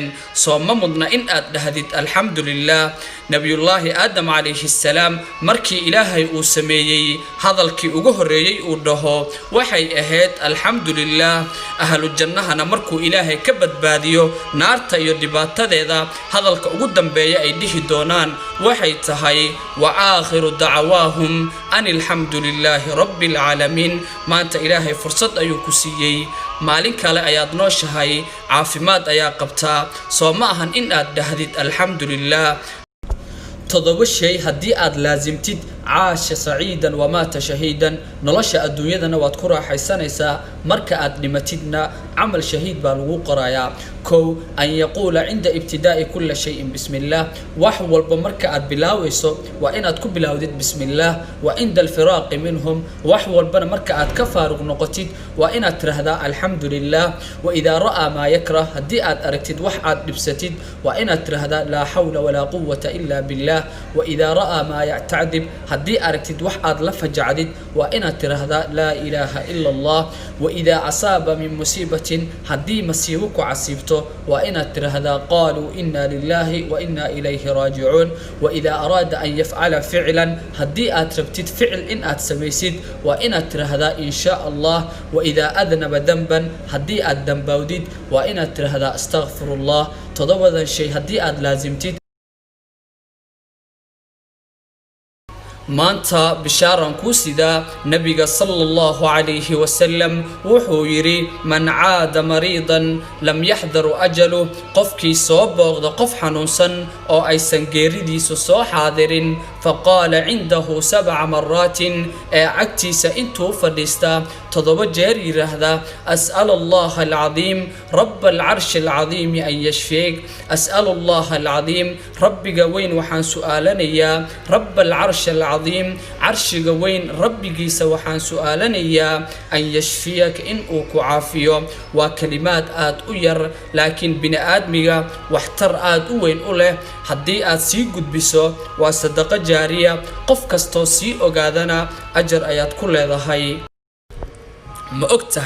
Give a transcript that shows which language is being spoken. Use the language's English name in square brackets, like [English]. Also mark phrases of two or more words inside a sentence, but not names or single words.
[Somali] soo ma mudna in aad dhahdid alxamdulillah [Arabic] نبي الله آدم عليه السلام [Somali] markii ilaahay uu sameeyay hadalkii ugu horeeyay uu dhaho waxay ahayd alxamdulillah [Arabic] أهل الجنة [Somali] markuu ilaahay ka badbaadiyo naarta iyo dhibaatadeeda hadalka ugu dambeeya ay dhihi doonaan waxay tahay [Arabic] وآخر دعواهم أن الحمد لله رب العالمين [Somali] maanta ilaahay fursad ayuu ku siiyay maalin kale ayaad nooshahay caafimaad ayaa qabtaa soo ma ahan in aad dhahdid alxamdulillah todoba shay haddii aad laazimtid [Arabic] عاش سعيدا ومات شهيدا نلاشا الدنيا واد [Somali] ku raaxaysanaysa marka aad dhimatidna amal shahiid baa lagu qorayaa kow [Arabic] أن يقول عند ابتداء كل شيء بسم الله [Somali] wax walba marka aad bilaawayso waa inaad ku bilaawdid bismillah [Arabic] وعند الفراغ منهم [Somali] wax walba marka aad ka faaruq noqotid waa inaad tirahdaa alxamdulillah [Arabic] وإذا رأى ما يكره [Somali] hadii aad aragtid wax aad dhibsatid waa inaad tirahdaa [Arabic] لا حول ولا قوة إلا بالله وإذا رأى ما يتعجب [Somali] hadii aragtid wax aad la fajacdid waa inaad tirahdaa [Arabic] لا إله إلا الله وإذا أصاب من مصيبة [Somali] hadii masiibo ku casibto waa inaad tirahdaa [Arabic] قالوا إنا لله وإنا إليه راجعون وإذا أراد أن يفعل فعلا [Somali] hadii aad rabtid ficil in aad samaysid waa inaad tirahdaa [Arabic] إن شاء الله وإذا أذنب ذنبا [Somali] hadii aad dambawdid waa inaad tirahdaa astaghfirullah todobadan shay hadii aad laazimtid maanta bishaaran ku sida nabiga [Arabic] صلى الله عليه وسلم [Somali] wuxuu yiri [Arabic] من عاد مريضا لم يحضر أجله [Somali] qofkii soo booqda qof xanuunsan oo aysan geeridiisu soo xaadirin [Arabic] فقال عنده سبع مرات [Somali] agtiisa intuu fadhiista todoba jeer yiraahda [Arabic] أسأل الله العظيم رب العرش العظيم أن يشفيك أسأل الله العظيم [Somali] rabbiga weyn waxaan su'aalanayaa [Arabic] رب العرش العظيم [Somali] arshiga weyn rabbigiisa waxaan su'aalanayaa [Arabic] أن يشفيك [Somali] in uu ku caafiyo waa kalimaad aad u yar laakiin bini aadmiga waxtar aad u weyn u leh haddii aad sii gudbiso waa [Arabic] صدقة جارية [Somali] qof kasto sii ogaadana ajar ayaad ku leedahay ma ogtahay